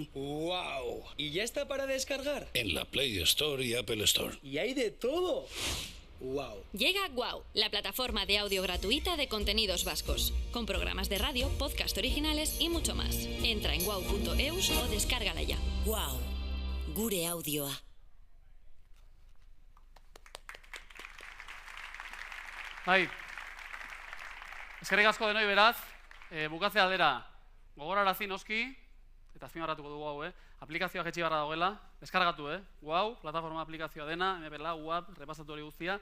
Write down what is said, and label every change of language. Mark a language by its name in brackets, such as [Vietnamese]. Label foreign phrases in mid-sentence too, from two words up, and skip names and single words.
[Spanish] ¡Wow! ¿Y ya está para descargar? En la Play Store y Apple Store. ¡Y hay de todo! ¡Wow! Llega Wow, la plataforma de audio gratuita de contenidos vascos, con programas de radio, podcast originales y mucho más. Entra en wow.eus o descárgala ya. [Basque] Wow, gure audioa. Bai, eskerrik asko denoi beraz, bukatze aldera gogorarazi noski, eta azpimarratuko dugu hau, aplikazioak etxi barra dagoela, deskargatu, Wow, plataforma aplikazioa dena, MP4, UAB, repasatu hori guztia.